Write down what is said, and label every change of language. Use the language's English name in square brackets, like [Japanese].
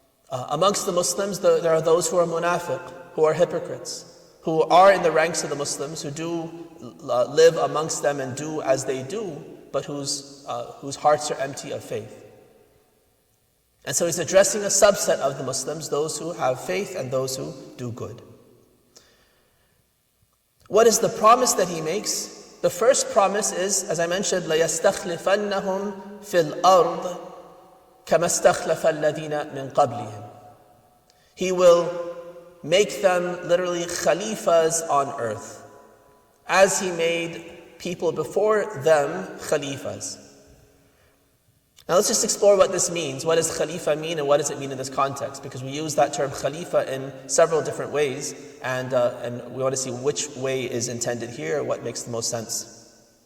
[English] Amongst the Muslims, there are those who are munafiq, who are hypocrites, who are in the ranks of the Muslims, who do live amongst them and do as they do, but whose hearts are empty of faith. And so he's addressing a subset of the Muslims, those who have faith and those who do good. What is the promise that he makes? The first promise is, as I mentioned, [Arabic] لَيَسْتَخْلِفَنَّهُمْ فِي الْأَرْضِ كَمَا اسْتَخْلَفَ الَّذِينَ مِنْ قَبْلِهِمْ. [English] He will make them literally khalifas on earth, as he made people before them khalifas. Now let's just explore what this means. What does khalifa mean and what does it mean in this context? Because we use that term khalifa in several different ways, and we want to see which way is intended here, what makes the most sense.